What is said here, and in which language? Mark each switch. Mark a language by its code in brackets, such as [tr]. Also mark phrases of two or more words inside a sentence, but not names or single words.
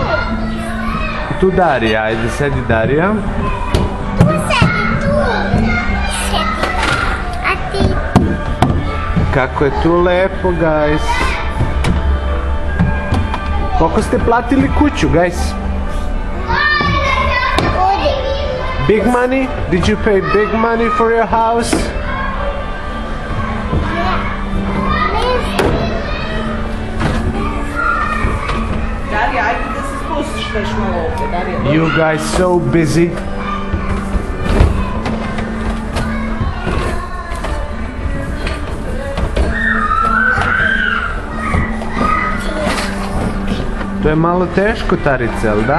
[sr] Tu Darija, ajde sedi Darija. Tu sedi, tu. Sedi. A ti? Kako je tu lepo, guys. Koliko ste platili kuću, guys? Odi. [en] Big money? Did you pay big money for your house? [sr] Darija, ajde da se spustiš još malo ovdje, Darija. [en] You guys so busy. [sr] To je malo teško, Tarice, jel da?